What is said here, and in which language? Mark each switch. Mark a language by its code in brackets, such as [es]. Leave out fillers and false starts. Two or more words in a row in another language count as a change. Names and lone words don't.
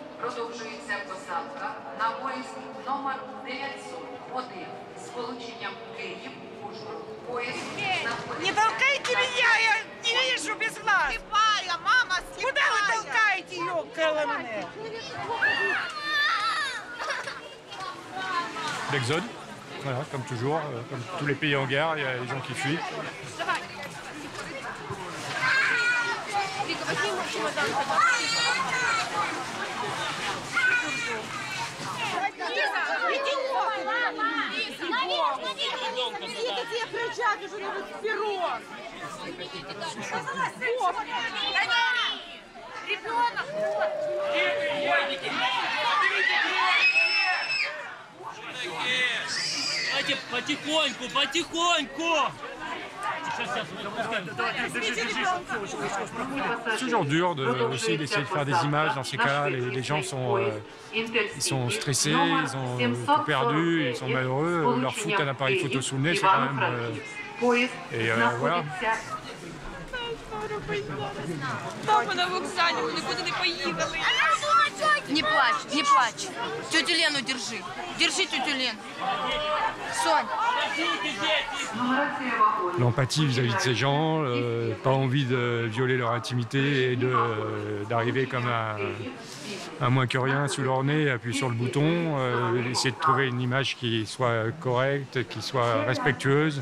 [uk] Продовжується посадка на поїзд номер 901 з полученням Київ-Ужгород. Поїзд знаходиться... [ru] Не толкайте меня, я не вижу без глаз. Слепая, мама, слепая. Куда вы толкаете ее, Кэлэмэне? [fr] L'exode, voilà, comme toujours, comme tous les pays en guerre, il y a des gens qui fuient. [ru] Все кричат уже вперед. Ребенок. Давайте потихоньку, потихоньку! [fr] C'est toujours dur aussi d'essayer de faire des images dans ces cas-là. Les gens ils sont stressés, ils ont tout perdu, ils sont malheureux. Leur foutre un appareil photo sous le nez, c'est quand même... voilà. [uk] Папа на вокзалі, ми нікуди не поїхали. [ru] Не плачь, не плачь. Тетю Лену держи. Держи тетю Лену. Сонь. [fr] L'empathie vis-à-vis de ces gens, pas envie de violer leur intimité et d'arriver comme un moins que rien sous leur nez, appuyer sur le bouton, essayer de trouver une image qui soit correcte, qui soit respectueuse.